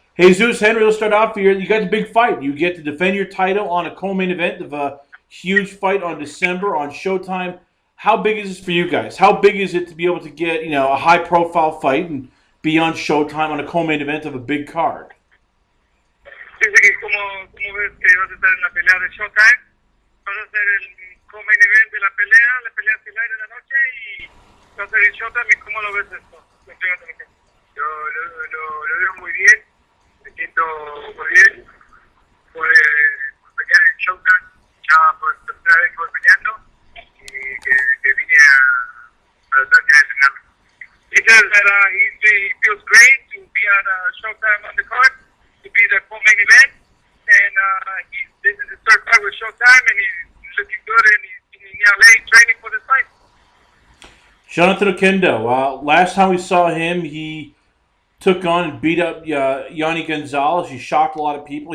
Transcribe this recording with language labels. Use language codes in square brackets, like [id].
[en] Jesus, Henry, let's start off here. You got the big fight. You get to defend your title on a co-main event of a huge fight on December on Showtime. How big is this for you guys? How big is it to be able to get, a high-profile fight and be on Showtime on a co-main event of a big card? [es] Dice que como ves que vas a estar en la pelea de Showtime, vas a ser el co-main event de la pelea estelar de la noche y vas a ser en Showtime. ¿Y cómo lo ves esto? Yo lo veo muy bien. Me siento muy bien por pelear en Showtime, ya por tercera vez que voy peleando y que vine a Los Ángeles a entrenarme. [en] He says that he feels great to be on Showtime on the card, to be the co-main event, and this is his third fight with Showtime, and he's looking good, and he's in LA training for this fight. Jonathan Oquendo, last time we saw him, he took on and beat up Yanni Gonzalez. He shocked a lot of people.